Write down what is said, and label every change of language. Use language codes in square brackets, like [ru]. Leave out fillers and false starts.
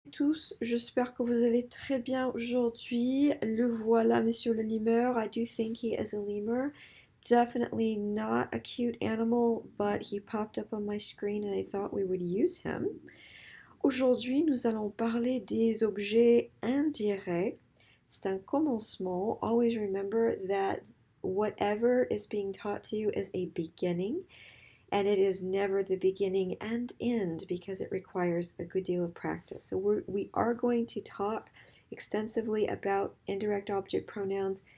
[fr] tous, j'espère que vous allez très bien aujourd'hui. Le voilà, monsieur le lemur. [en] I do think he is a lemur. Definitely not a cute animal, but he popped up on my screen and I thought we would use him. [fr] Aujourd'hui, nous allons parler des objets indirects. C'est un commencement. [en] Always remember that whatever is being taught to you is a beginning. And it is never the beginning and end because it requires a good deal of practice. So we are going to talk extensively about indirect object pronouns.